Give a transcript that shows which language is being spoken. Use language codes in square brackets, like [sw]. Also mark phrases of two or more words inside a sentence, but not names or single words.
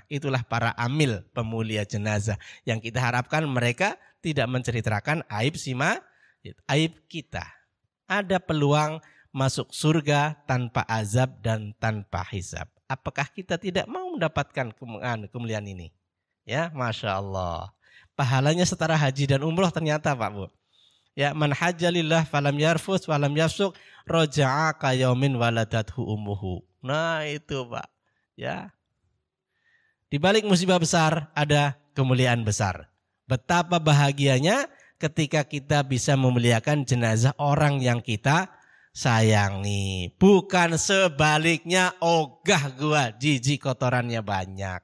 [id] Itulah para amil pemulia jenazah yang kita harapkan mereka tidak menceritakan aib kita. Ada peluang masuk surga tanpa azab dan tanpa hisab. Apakah kita tidak mau mendapatkan kemuliaan ini? Ya, [ar] ما شاء الله. [id] Pahalanya setara haji dan umroh ternyata, Pak Bu. Ya, [ar] من حج لله فلم يرفث فلم يفسق رجع كيوم ولدته أمه. [id] Nah, itu, Pak. Ya. Di balik musibah besar ada kemuliaan besar. Betapa bahagianya ketika kita bisa memuliakan jenazah orang yang kita sayangi. Bukan sebaliknya, ogah gua, jijik kotorannya banyak.